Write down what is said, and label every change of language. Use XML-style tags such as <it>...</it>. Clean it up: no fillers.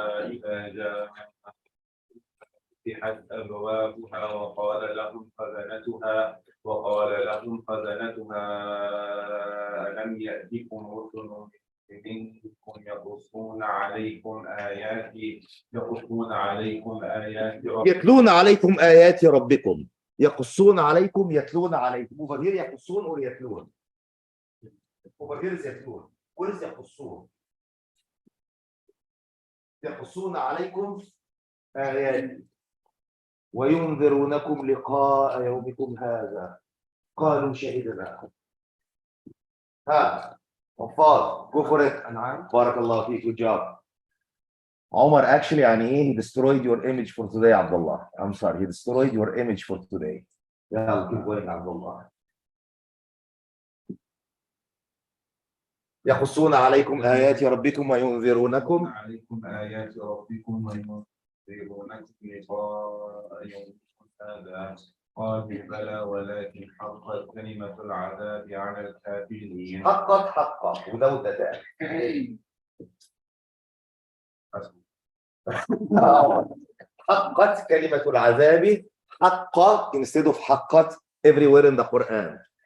<ar>إذا جاء فتحت أبوابها وقال لهم خزنتها ألم يأتكم رسل منكم يتلون عليكم آيات ربكم يقصون عليكم يتلون عليكم.</ar> <en>Over here يقصون or يتلون. Over here is يتلون. Where is يقصون?</en> <ar>يقصون عليكم آيات وينذرونكم لقاء يومكم هذا قالوا شهدنا.</ar> <en>وفاض go for it.</en> <ar>بارك الله فيك.</ar> <en>Good job. Omar, actually he destroyed your image for today, Abdullah. I'm sorry, he destroyed your image for today. Yeah, keep going, Abdullah.</en> <ar>يقصون عليكم آيات ربكم وينذرونكم آيات ربكم وينذرونكم لقاء يومكم هذا قالوا بلى ولكن حقت كلمة العذاب على الكافرين.</ar> <en>حقت without the tag.</en> <ar>حقت كلمة العذاب.</ar> <en>حق instead of حقت everywhere in the Quran.</en>